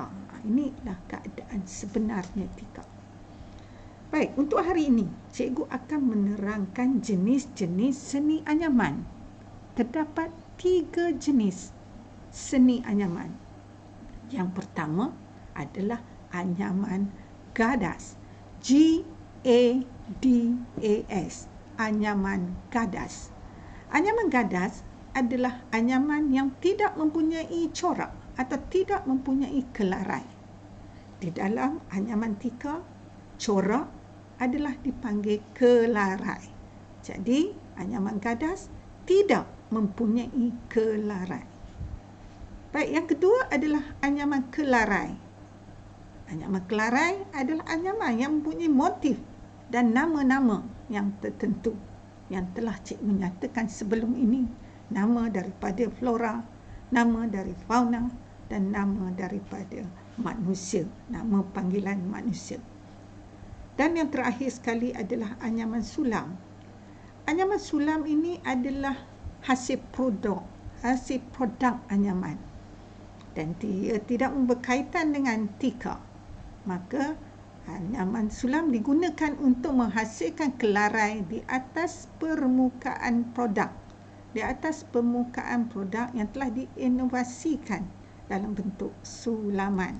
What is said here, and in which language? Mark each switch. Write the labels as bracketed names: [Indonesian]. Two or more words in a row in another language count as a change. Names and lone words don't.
[Malay] Inilah keadaan sebenarnya tika. Baik, untuk hari ini cikgu akan menerangkan jenis-jenis seni anyaman. Terdapat 3 jenis seni anyaman. Yang pertama adalah anyaman gadas. G-A-D-A-S. Anyaman gadas. Anyaman gadas adalah anyaman yang tidak mempunyai corak atau tidak mempunyai kelarai. Di dalam anyaman tika, corak adalah dipanggil kelarai. Jadi, anyaman gadas tidak mempunyai kelarai. Baik, yang kedua adalah anyaman kelarai. Anyaman kelarai adalah anyaman yang mempunyai motif dan nama-nama yang tertentu yang telah cikgu menyatakan sebelum ini. Nama daripada flora, nama dari fauna dan nama daripada manusia, nama panggilan manusia. Dan yang terakhir sekali adalah anyaman sulam. Anyaman sulam ini adalah hasil produk anyaman, dan dia tidak berkaitan dengan tika. Maka anyaman sulam digunakan untuk menghasilkan kelarai di atas permukaan produk yang telah diinovasikan dalam bentuk sulaman.